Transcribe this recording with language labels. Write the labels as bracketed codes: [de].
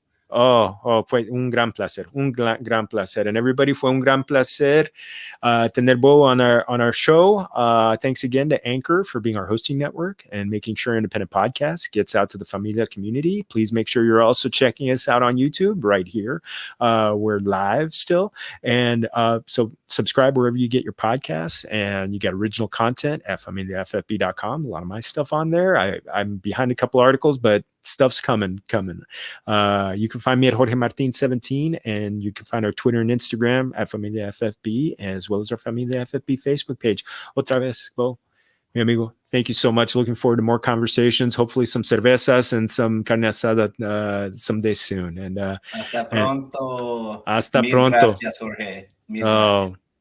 [es] Fue un gran placer, gran placer. [en] And everybody, [es] fue un gran placer tener Bo [en] on our show. Thanks again to Anchor for being our hosting network and making sure Independent Podcast gets out to the Familia community. Please make sure you're also checking us out on YouTube right here. We're live still. And so subscribe wherever you get your podcasts, and you get original content at familiaffb.com. A lot of my stuff on there. I'm behind a couple articles, but stuff's coming. You can find me at Jorge Martin 17, and you can find our Twitter and Instagram at Familia FFB, as well as our Familia FFB Facebook page. [es] Otra vez, [en] Bo, [es] mi amigo, [en] thank you so much. Looking forward to more conversations, hopefully some cervezas and some carne asada someday soon. And [es] hasta pronto. Hasta Mil pronto. Gracias, Jorge. Mil gracias.